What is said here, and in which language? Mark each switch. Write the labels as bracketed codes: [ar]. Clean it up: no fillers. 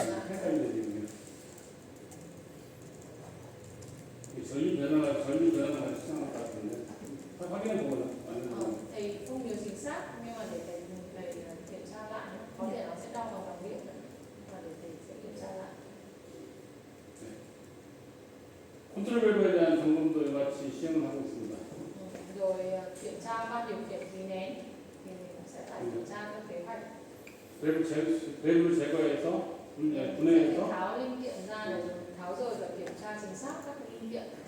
[ko] 헷갈리네요. 전류 변화가 측정할 것 같은데 확인해 보고 [vi] Thầy không nhớ chính xác nhưng mà để thầy kiểm tra lại nhé. Có thể nó sẽ đo bằng dòng điện và để thầy sẽ kiểm tra lại. [ko] 컨트롤 밸브에 대한 점검도 같이 시행을 하고 있습니다. [vi] Rồi kiểm tra ban điều khiển khí nén thì mình cũng sẽ phải kiểm tra các kế hoạch. [ko] 외부를 제거해서 [vi] Sẽ [ko] 분해해서 [vi] tháo linh kiện ra để tháo rời và kiểm tra chính xác các cái linh kiện.